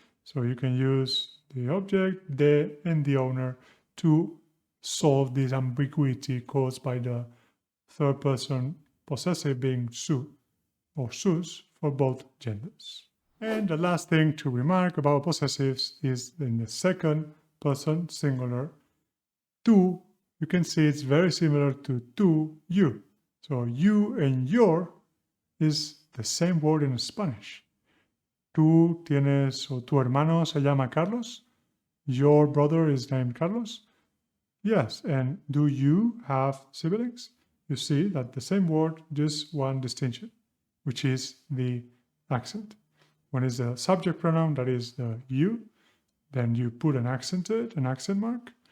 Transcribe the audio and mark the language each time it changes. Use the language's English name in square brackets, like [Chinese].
[English] So you can use the object, de, and the owner to solve this ambiguity caused by the third person possessive being su or sus for both genders. And the last thing to remark about possessives is in the second person singular, tu, you can see it's very similar to tu, you. So you and your is the same word in Spanish. [Spanish] Tú tienes, o tu hermano se llama Carlos. [English] Your brother is named Carlos. Yes, and do you have siblings? You see that the same word, just one distinction, which is the accent. When it's the subject pronoun, that is the you, then you put an accent to it, an accent mark.